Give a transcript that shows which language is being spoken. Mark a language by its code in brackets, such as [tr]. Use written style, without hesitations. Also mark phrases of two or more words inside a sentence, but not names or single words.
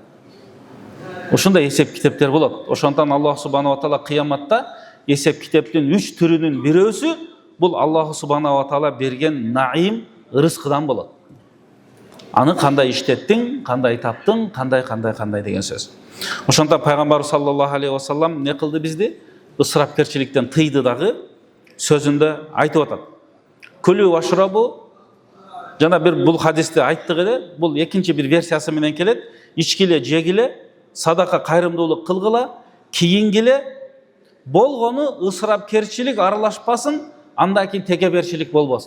[ky] Ошондой эсеп китептер болот. Ошондон Аллах [ar] سبحانه وتعالى [ky] кыяматта эсеп китептин 3 түрүнүн бирөөсү бул Аллах [ar] سبحانه وتعالى [ky] берген наим, рызкыдан болот. Аны кандай иштеттиң, кандай таптың, кандай деген сөз. Ошондон пайгамбар [ar] صلى الله عليه وسلم [ky] не кылды бизди? Ысырапкерчиликтен тыйды дагы сөзүндө айтып атат. [ar] كلوا واشربوا, [ky] жана бир бул хадисти айттык эле, бул экинчи бир версиясы менен келет. Ичкиле, жегиле, садака кайрымдуулук кылгыла, кийингиле, болгону ысырапкерчилик аралашпасын, андан кийин текеберчилик болбосун.